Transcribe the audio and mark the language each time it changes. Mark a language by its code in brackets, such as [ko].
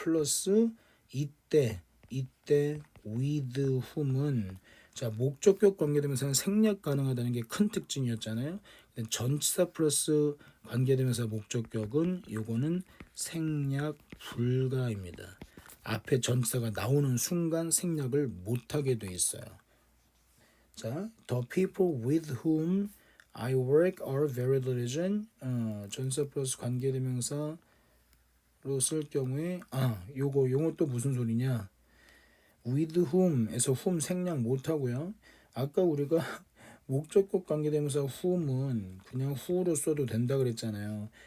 [ko] 플러스 이때 with whom은 자 목적격 관계대명사는 생략 가능하다는 게 큰 특징이었잖아요. 전치사 플러스 관계대명사 목적격은 요거는 생략 불가입니다. 앞에 전치사가 나오는 순간 생략을 못하게 돼 있어요. [en] 자, the people with whom I work are very diligent. [ko] 전치사 플러스 관계대명사로 쓸 경우에 요거 또 무슨 소리냐? with whom에서 whom 생략 못하고요. 아까 우리가 목적격 관계대명사 whom은 그냥 who로 써도 된다 그랬잖아요.